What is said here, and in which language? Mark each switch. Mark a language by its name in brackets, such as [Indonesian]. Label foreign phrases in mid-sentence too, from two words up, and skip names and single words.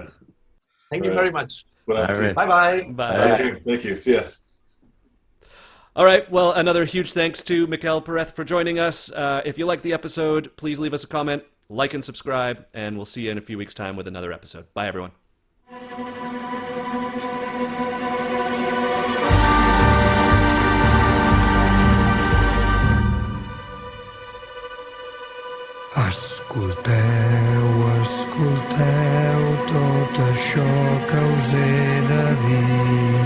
[English] Thank you Right. very much. Bon All appetit. right. Bye-bye. Bye. Thank you. See ya. All right. Well, another huge thanks to Miguel Perez for joining us. If you liked the episode, please leave us a comment, like and subscribe, and we'll see you in a few weeks' time with another episode. Bye, everyone. [Catalan] Escolteu, escolteu tot això que us he de dir.